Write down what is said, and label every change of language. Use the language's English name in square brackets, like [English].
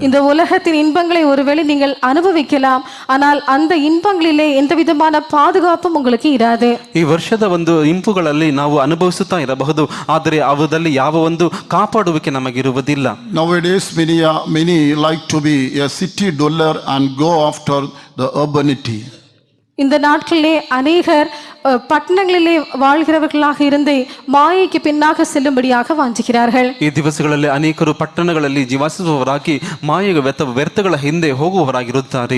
[Tamil] இந்த உலகத்தின் இன்பங்களை ஒருவேளை நீங்கள் அனுபவிக்கலாம், ஆனால் அந்த இன்பங்களிலே எந்த விதமான பாதுகாப்பும் உங்களுக்கு இராது. [Kannada] ಈ ವರ್ಷದ ಒಂದು ಇಂಪುಗಳಲ್ಲಿ ನಾವು ಅನುಭವಿಸುತ್ತಾ ಇರಬಹುದು, ಆದರೆ ಅವುದಲ್ಲಿ ಯಾವ ಒಂದು ಕಾಪಾಡುವಿಕೆ ನಮಗಿರುವುದಿಲ್ಲ. [English] Nowadays many like to be a city dweller and go after the urbanity. [Tamil] இந்த நாட்களிலே அநேகர் பட்டணங்களிலே வாழ்கிறவர்களாக இருந்து மாயைக்கு பின்னாக செல்லும்படியாக வாஞ்சிக்கிறார்கள். [Kannada] ಈ ದಿವಸಗಳಲ್ಲಿ ಅನೇಕರು ಪಟ್ಟಣಗಳಲ್ಲಿ ಜೀವಿಸುವವರಾಗಿ ಮಾಯೆಯ ವ್ಯರ್ಥಗಳ ಹಿಂದೆ ಹೋಗುವವರಾಗಿರುತ್ತಾರೆ.